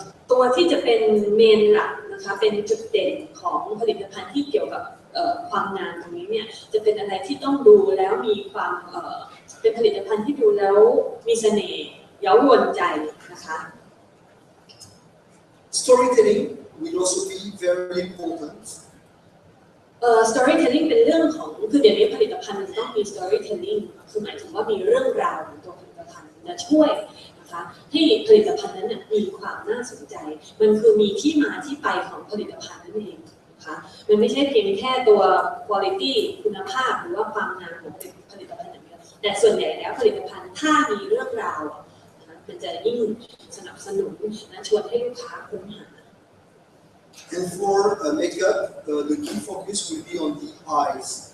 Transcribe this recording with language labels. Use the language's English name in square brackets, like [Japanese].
[Thai] ตัวที่จะเป็นเมนหลักนะคะเป็นจุดเด่นของผลิตภัณฑ์ที่เกี่ยวกับความงามตรงนี้เนี่ยจะเป็นอะไรที่ต้องดูแล้วมีความเป็นผลิตภัณฑ์ที่ดูแล้วมีเสน่ห์เย้ายวนใจนะคะ [English] Storytelling will also be very important. [Thai] storytelling เป็นเรื่องของคือเดี๋ยวนี้ผลิตภัณฑ์มันต้องมี storytelling คือหมายถึงว่ามีเรื่องราวของตัวผลิตภัณฑ์จะช่วยนะคะให้ผลิตภัณฑ์นั้นเนี่ยมีความน่าสนใจมันคือมีที่มาที่ไปของผลิตภัณฑ์นั่นเองนะคะมันไม่ใช่เพียงแค่ตัว quality คุณภาพหรือว่าความงามของผลิตภัณฑ์อย่างเดียวแต่ส่วนใหญ่แล้วผลิตภัณฑ์ถ้ามีเรื่องราวมันจะยิ่งสนับสนุนและชวนให้ลูกค้าค้นหา [English] And for makeup, the key focus will be on the eyes.